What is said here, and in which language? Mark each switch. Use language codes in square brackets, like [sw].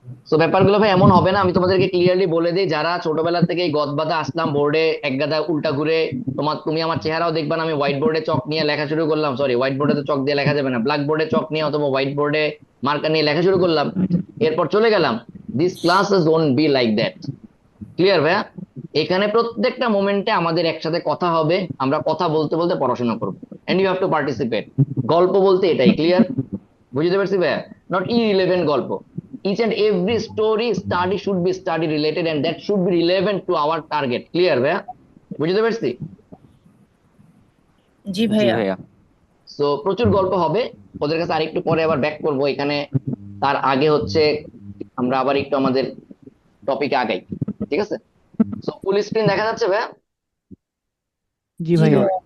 [bn] তো ব্যাপারগুলো ভাই এমন হবে না, আমি তোমাদেরকে ক্লিয়ারলি বলে দিই, যারা ছোটবেলা থেকে এই গদবাদা আসলাম, বোর্ডে এক গাদা উল্টা ঘুরে, তুমি আমার চেহারাও দেখবা না, আমি হোয়াইট বোর্ডে চক নিয়ে লেখা শুরু করলাম, সরি হোয়াইট বোর্ডে তো চক দিয়ে লেখা যাবে না, ব্ল্যাক বোর্ডে চক নিয়ে অথবা হোয়াইট বোর্ডে মার্কার নিয়ে লেখা শুরু করলাম, এরপর চলে গেলাম। [en] This classes won't be like that. [bn] Clear ভাইয়া? এখানে প্রত্যেকটা মোমেন্টে আমাদের একসাথে কথা হবে, আমরা কথা বলতে বলতে পড়াশোনা করবো, [en] And you have to participate. [bn] গল্প বলতে এটাই, ক্লিয়ার? বুঝতে পারছি ভাইয়া? নট ইরিলেভেন্ট গল্প। [en] Each and every story study should be study related and that should be relevant to our target. [bn] Clear ভাইয়া? বুঝতে পারছি? জি ভাইয়া। সো প্রচুর গল্প হবে, ওদের কাছে আরেকটু পরে আবার ব্যাক করবো এখানে। তার আগে হচ্ছে আমরা আবার একটু আমাদের টপিকে আগাই। ঠিক আছে, সো ফুল স্ক্রিন দেখা যাচ্ছে ভাইয়া? জি ভাইয়া।